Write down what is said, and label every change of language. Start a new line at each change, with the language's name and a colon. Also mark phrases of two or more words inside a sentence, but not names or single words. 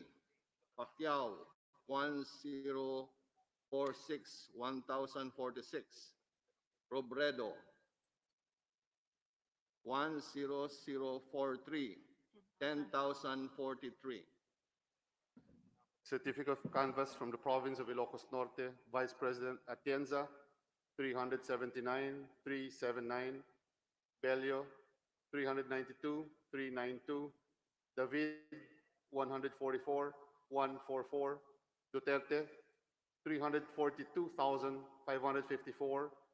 English: Pacquiao, 1046, 1046. Robredo, 10043, 10,043. Certificate of canvas from the province of Ilocos Norte, Vice President Atienza, 379,379. Bello, 392,392. David, 144,144. Duterte, 342,554.